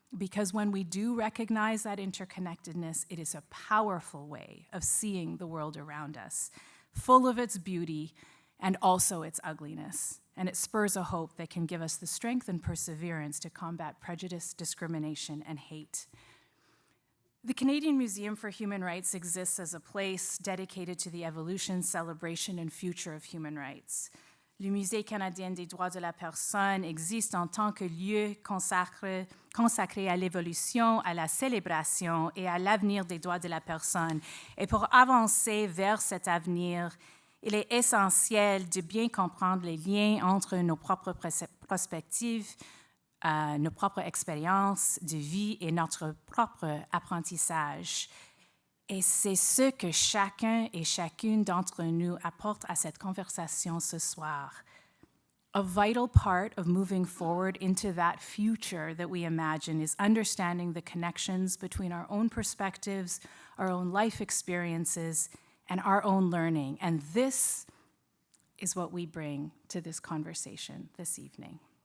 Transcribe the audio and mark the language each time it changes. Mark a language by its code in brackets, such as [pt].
[en] Because when we do recognize that interconnectedness, it is a powerful way of seeing the world around us, full of its beauty and also its ugliness. And it spurs a hope that can give us the strength and perseverance to combat prejudice, discrimination, and hate. The Canadian Museum for Human Rights exists as a place dedicated to the evolution, celebration, and future of human rights. [fr] Le Musée canadien des droits de la personne existe en tant que lieu consacré à l'évolution, à la célébration et à l'avenir des droits de la personne. Et pour avancer vers cet avenir, il est essentiel de bien comprendre les liens entre nos propres perspectives, nos propres expériences de vie et notre propre apprentissage. Et c'est ce que chacun et chacune d'entre nous apporte à cette conversation ce soir. [en] A vital part of moving forward into that future that we imagine is understanding the connections between our own perspectives, our own life experiences, and our own learning. And this is what we bring to this conversation this evening.